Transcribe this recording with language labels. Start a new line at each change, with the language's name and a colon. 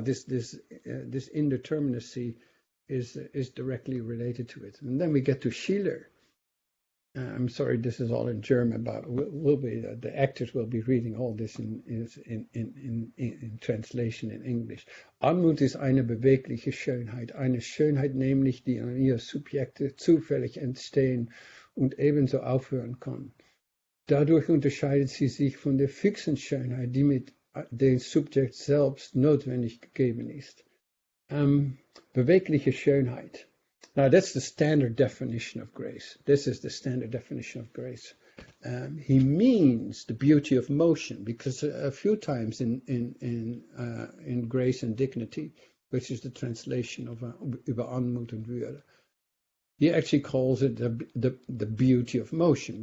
English: This indeterminacy is directly related to it. And then we get to Schiller. I'm sorry, this is all in German, but the actors will be reading all this in translation in English.
German: Anmut ist eine bewegliche Schönheit, eine Schönheit nämlich, die an ihr Subjekte zufällig entstehen und ebenso aufhören kann. Dadurch unterscheidet sie sich von der fixen Schönheit, die mit dem Subjekt selbst notwendig gegeben ist. Bewegliche Schönheit.
English: Now, that's the standard definition of grace. This is the standard definition of grace. He means the beauty of motion, because a few times in Grace and Dignity, which is the translation of über Anmut und Würde, he actually calls it the beauty of motion.